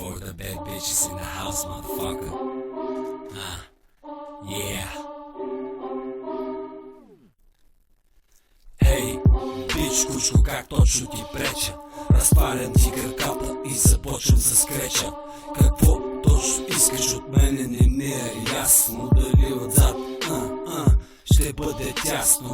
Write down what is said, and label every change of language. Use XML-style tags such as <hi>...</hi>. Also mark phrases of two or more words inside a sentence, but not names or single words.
<en>the bad bitches in the house, motherfucker. Yeah.</en> <bg>Хей, бич, кучко, как точно ти преча? Разпалям ти краката и започвам да скреча. Какво точно искаш от мене, не ми е ясно. Дали отзад, ще бъде тясно.</bg>